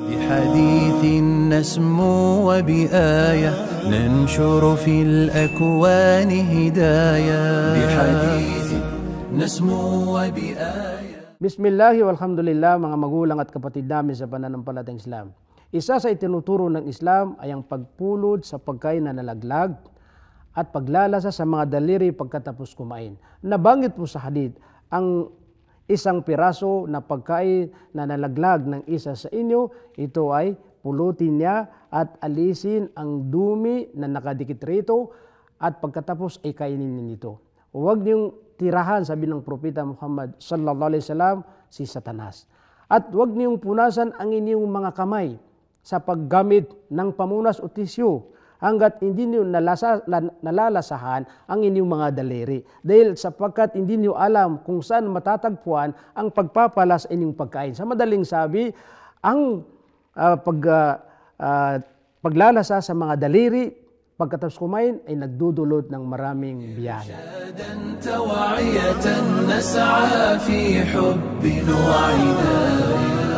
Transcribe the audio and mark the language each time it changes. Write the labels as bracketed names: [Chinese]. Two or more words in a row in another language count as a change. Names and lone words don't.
[Arabic] بحديث نسمو وبآية ننشر في الأكوان هدايا بحديث نسمو وبآية. بسم الله والحمد لله, [Filipino] mga magulang at kapatid namin sa pananampalatayang Islam. Isa sa itinuturo ng Islam ay ang pagpulot sa pagkain na nalaglag at paglalasa sa mga daliri pagkatapos kumain. Nabanggit po sa hadith, ang isang piraso na pagkain na nalaglag ng isa sa inyo, ito ay pulutin niya at alisin ang dumi na nakadikit rito at pagkatapos ay kainin nito. Huwag niyong tirahan, sabi ng Propeta Muhammad [Arabic] صلى الله عليه وسلم, [Filipino] si Satanas. At huwag niyong punasan ang inyong mga kamay sa paggamit ng pamunas o tisyo hanggat hindi niyo nalalasahan ang inyong mga daliri. Dahil sapagkat hindi niyo alam kung saan matatagpuan ang pagpapala sa inyong pagkain. Sa madaling sabi, ang paglalasa sa mga daliri pagkatapos kumain ay nagdudulot ng maraming biyahe. [Arabic] توعية نسعى في حب وعناية